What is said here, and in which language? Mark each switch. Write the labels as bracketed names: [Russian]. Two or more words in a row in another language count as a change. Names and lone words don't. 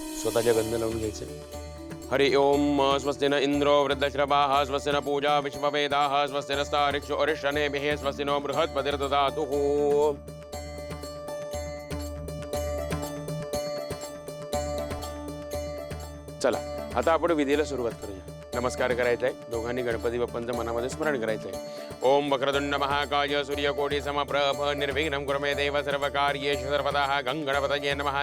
[Marathi] स्वतःच्या गंध लावून घ्यायचे. [Sanskrit] हरि ओम स्वस्ति न इंद्रो वृद्धश्रवाः स्वस्ति न पूजा विश्ववेदाः स्वस्ति नस्तारिक्षु अरिष्टनेमिः स्वस्ति नो बृहस्पतिर्दधातुः. [Marathi] चला आता आपण विधीला सुरुवात करूया. नमस्कार करायचा आहे. दोघांनी गणपती बाप्पांचं मनामध्ये स्मरण करायचं आहे. [Sanskrit] ओम वक्रतुंड महाकाय सूर्यकोटि समप्रभ निर्विघ्नं कुरु मे देव सर्वकार्येषु सर्वदा गणपतये नमः.